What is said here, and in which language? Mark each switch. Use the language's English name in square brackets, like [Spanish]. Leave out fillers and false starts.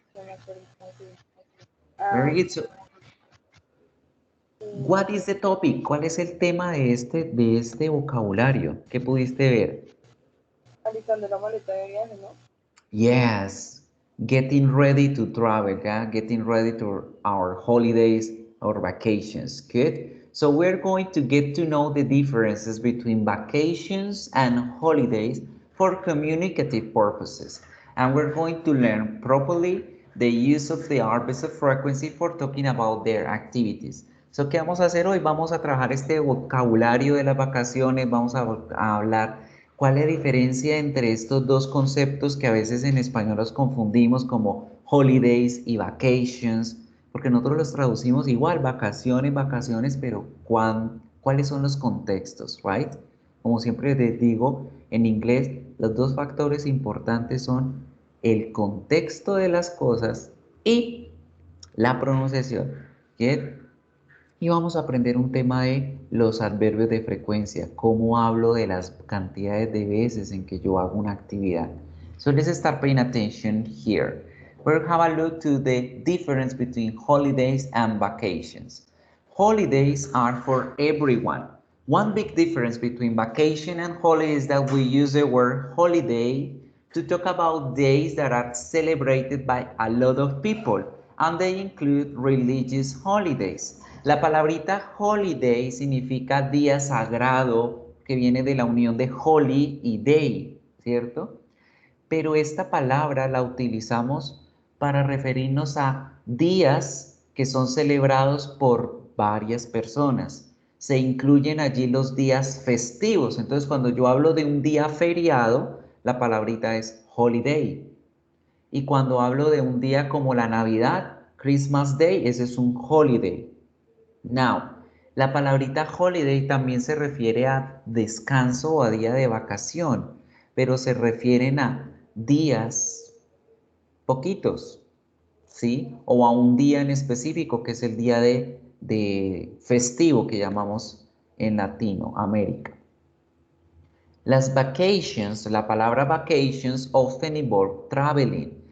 [Spanish] no me acuerdo cómo se dice. [English] Very good. So, what is the topic? [Spanish] ¿Cuál es el tema de este vocabulario? ¿Qué pudiste ver? Alistando la maleta de viaje, ¿no? [English] Yes, getting ready to travel, yeah? Getting ready to our holidays or vacations. Good. So we're going to get to know the differences between vacations and holidays for communicative purposes. And we're going to learn properly the use of the arbiters of frequency for talking about their activities. [Spanish] So, ¿qué vamos a hacer hoy? Vamos a trabajar este vocabulario de las vacaciones, vamos a hablar cuál es la diferencia entre estos dos conceptos que a veces en español los confundimos como holidays y vacations, porque nosotros los traducimos igual, vacaciones, vacaciones, pero ¿cuáles son los contextos, right? Como siempre les digo, en inglés los dos factores importantes son el contexto de las cosas y la pronunciación. ¿Get? Y vamos a aprender un tema de los adverbios de frecuencia, cómo hablo de las cantidades de veces en que yo hago una actividad. [English] So let's start paying attention here. We'll have a look to the difference between holidays and vacations. Holidays are for everyone. One big difference between vacation and holiday is that we use the word holiday to talk about days that are celebrated by a lot of people, and they include religious holidays. [Spanish] La palabrita holiday significa día sagrado, que viene de la unión de holy y day, ¿cierto? Pero esta palabra la utilizamos para referirnos a días que son celebrados por varias personas. Se incluyen allí los días festivos. Entonces, cuando yo hablo de un día feriado, la palabrita es holiday. Y cuando hablo de un día como la Navidad, Christmas Day, ese es un holiday. Now, la palabrita holiday también se refiere a descanso o a día de vacación, pero se refieren a días poquitos, ¿sí? O a un día en específico, que es el día de festivo que llamamos en Latinoamérica. Las vacations, la palabra [English] vacations often involve traveling.